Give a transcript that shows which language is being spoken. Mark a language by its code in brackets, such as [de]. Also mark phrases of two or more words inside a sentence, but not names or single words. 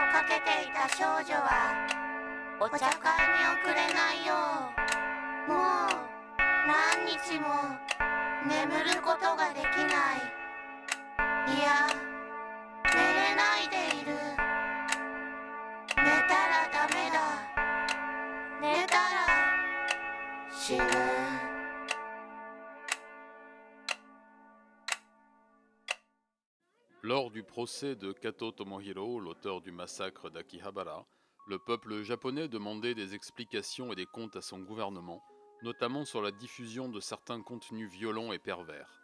[ja] けていた少女はお茶会に遅れないようもう何日も眠ることができないいや寝れないでいる寝たらダメだ寝たら死ぬ [fr] Lors du procès de Kato Tomohiro, l'auteur du massacre d'Akihabara, le peuple japonais demandait des explications et des comptes à son gouvernement, notamment sur la diffusion de certains contenus violents et pervers.